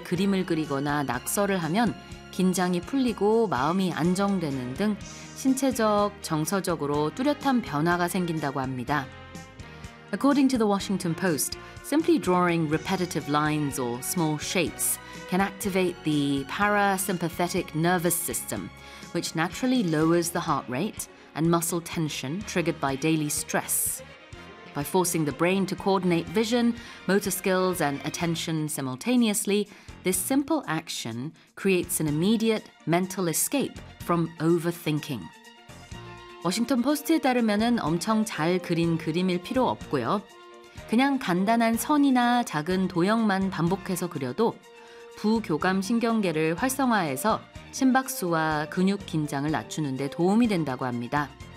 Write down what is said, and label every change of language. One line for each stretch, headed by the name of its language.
Korean: 그림을 그리거나 낙서를 하면 긴장이 풀리고 마음이 안정되는 등 신체적, 정서적으로 뚜렷한 변화가 생긴다고 합니다.
English: According to the Washington Post, simply drawing repetitive lines or small shapes can activate the parasympathetic nervous system, which naturally lowers the heart rate and muscle tension triggered by daily stress. By forcing the brain to coordinate vision, motor skills, and attention simultaneously, this simple action creates an immediate mental escape from overthinking.
Korean: 워싱턴 포스트에 따르면은 엄청 잘 그린 그림일 필요 없고요. 그냥 간단한 선이나 작은 도형만 반복해서 그려도 부교감 신경계를 활성화해서 심박수와 근육 긴장을 낮추는 데 도움이 된다고 합니다.